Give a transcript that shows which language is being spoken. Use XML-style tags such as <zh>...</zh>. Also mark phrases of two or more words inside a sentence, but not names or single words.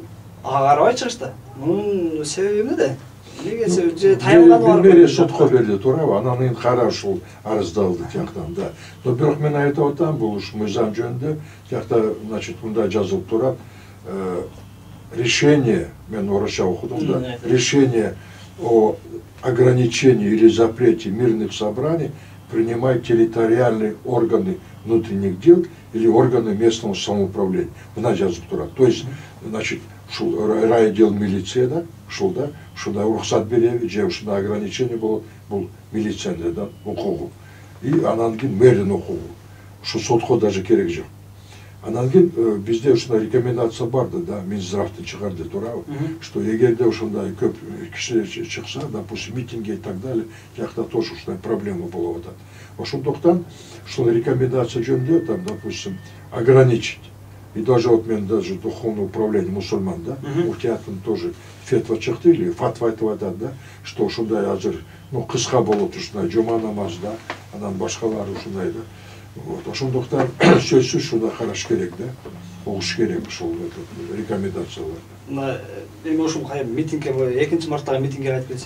<ky>Ага карабай чыгышты. Мунун себеби эмнеде? Неге же тайылганы бар? Мэрия сотко берди, туурабы? Анан эми кара ушул арыздалды жактан да. Но бирок мен айтып атам, бул уш мыйзам жөнүндө жакта, значит, мындай жазылып турат. Решение, мен орусча окудум да,</ky> <ru>решение о ограничении или запрете мирных собраний принимают территориальные органы внутренних дел или органы местного самоуправления.</ru> <ky>Мына жазылып турат.</ky> <ru>То есть, значит,</ru> <ky>ушул райотдел милиция да, ушул да, ушундай уруксат береби же ушундай ограничение болот, бул милициянын укугу. И анан кийин мэрдин укугу. Ушу сотко даже керек жок. Анан кийин бизде ушундай рекомендация барды да, Минздравдын чыгарды, туурабы? Что эгерде ушундай көп кишилер чыкса,</ky> <ru>допустим, митинги и так далее,</ru> <ky>жакта тоже ушундай проблема болуп атат. Ошондуктан ушул рекомендация жөнүндө,</ky> <ru>там, допустим, ограничить. И даже вот</ru> <ky>мен даже</ky> <ru>духовное управление мусульман,</ru> <ky>да, Муфтиятын тоже фетва чыкты или фатва айтып атат, да, что ушундай азыр, ну, кыска болот ушундай жума намаз, да, анан башкалары ушундай да. Вот, ошондуктан сөзсүз шуна караш керек да. Угуш керек ушул рекомендацияларды. Эми ушул митингге 2 марттагы митингге кайтып келсек.</ky>